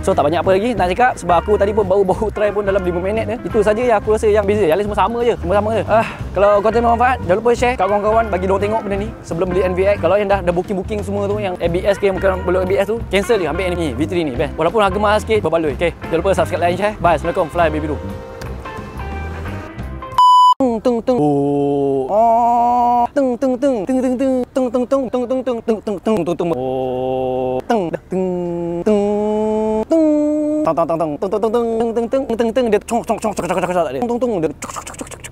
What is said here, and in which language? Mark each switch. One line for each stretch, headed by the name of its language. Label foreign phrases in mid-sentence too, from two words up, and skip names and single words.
Malay: So tak banyak apa lagi nak cakap sebab aku tadi pun baru try pun dalam 5 minit je. Itu saja yang aku rasa yang beza. Yang lain semua sama je. Kalau konten bermanfaat, jangan lupa share kat kawan-kawan, bagi diorang tengok benda ni sebelum beli NVX. Kalau yang dah booking semua tu, yang ABS ke bukan belum ABS tu, cancel je, ambil ni V3 ni best. Walaupun harga mahal sikit, berbaloi. Okay, jangan lupa
English: subscribe, like, share.
Malay: Bye. Assalamualaikum.
English: Fly baby
Malay: dulu. Tung tung oh tung tung tung tung tung tung tung tung tung tung tung tung tung tung tung tung tung oh tung tung tung tung tang tang tang tang tung tung tung tung tung tung tung tung dia cong cong cong cok cok cok dia tung tung dia cok cok cok